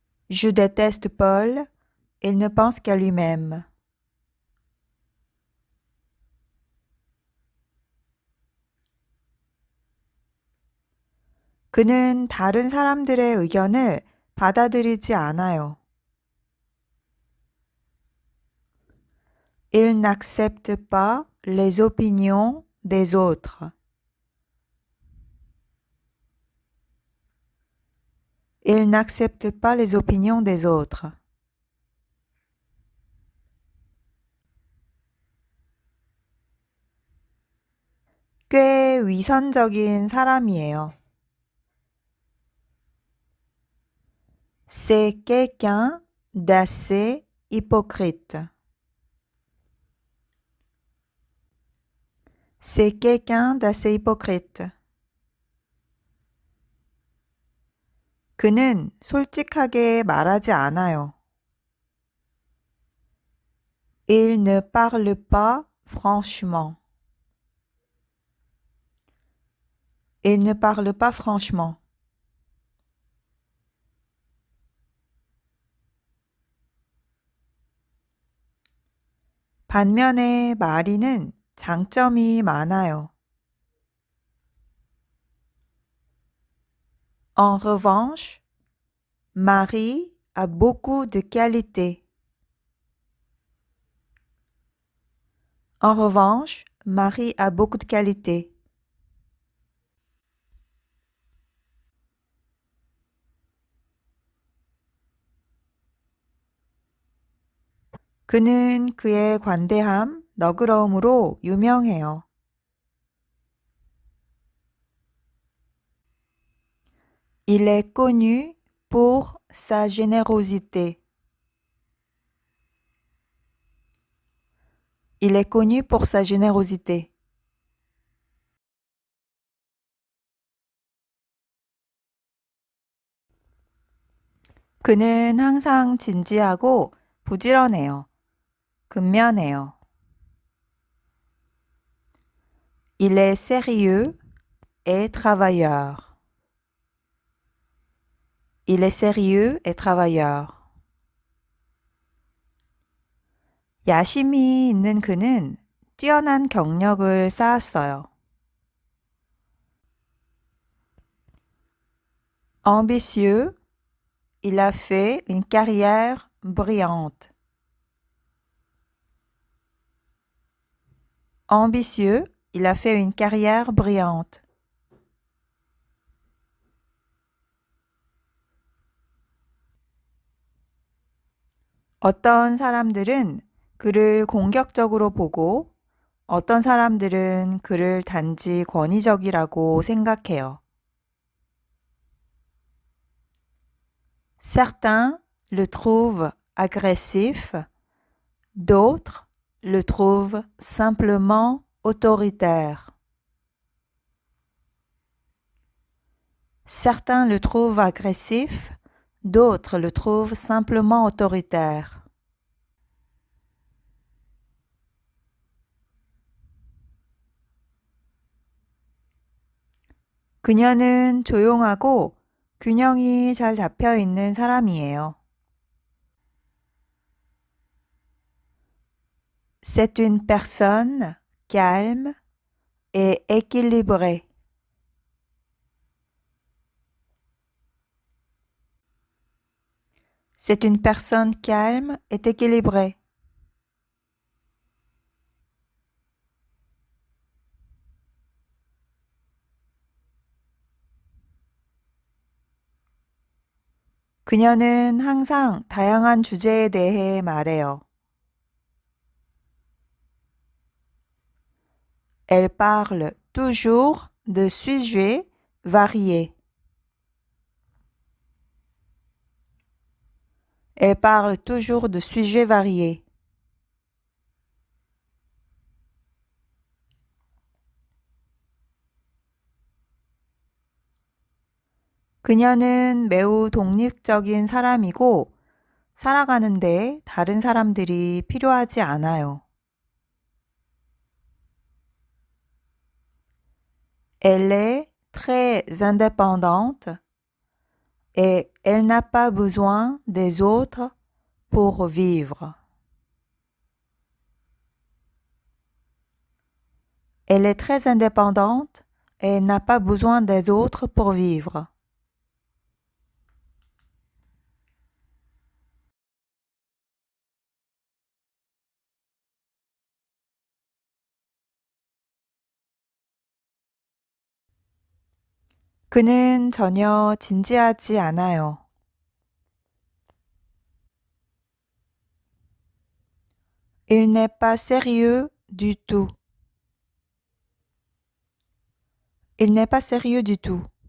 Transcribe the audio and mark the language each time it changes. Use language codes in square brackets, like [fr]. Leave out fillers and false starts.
[fr] Je déteste Paul. Il ne pense qu'à lui-même. [ko] 그는 다른 사람들의 의견을 받아들이지 않아요. [fr] Il n'accepte pas les opinions des autres. Il n'accepte pas les opinions des autres. [ko] 꽤 위선적인 사람이에요. [fr] C'est quelqu'un d'assez hypocrite. C'est quelqu'un d'assez hypocrite. [ko] 그는 솔직하게 말하지 않아요. [fr] Il ne parle pas franchement. Il ne parle pas franchement. [ko] 반면에 마리는 장점이 많아요. [fr] En revanche, Marie a beaucoup de qualités. En revanche, Marie a beaucoup de qualités. [ko] 그는 그의 관대함, 너그러움으로 유명해요. [fr] Il est connu pour sa générosité. Il est connu pour sa générosité. [ko] 그는 항상 진지하고 부지런해요. 근면해요. [fr] Il est sérieux et travailleur. Il est sérieux et travailleur. [ko] 야심이 있는 그는 뛰어난 경력을 쌓았어요. [fr] Ambitieux, il a fait une carrière brillante. Ambitieux, il a fait une carrière brillante. [ko] 어떤 사람들은 그를 공격적으로 보고 어떤 사람들은 그를 단지 권위적이라고 생각해요. [fr] Certains le trouvent agressif, d'autres le trouvent simplement autoritaire. Certains le trouvent agressif, d'autres le trouvent simplement autoritaire. [ko] 그녀는 조용하고 균형이 잘 잡혀 있는 사람이에요. [fr] C'est une personne calme et équilibrée. C'est une personne calme et équilibrée. [ko] 그녀는 항상 다양한 주제에 대해 말해요. [fr] Elle parle toujours de sujets variés. Elle parle toujours de sujets variés. [ko] 그녀는 매우 독립적인 사람이고 살아가는데 다른 사람들이 필요하지 않아요. [fr] Elle est très indépendante et elle n'a pas besoin des autres pour vivre. Elle est très indépendante et n'a pas besoin des autres pour vivre. [ko] 그는 전혀 진지하지 않아요. [fr] Il n'est pas sérieux du tout. Il n'est pas sérieux du tout.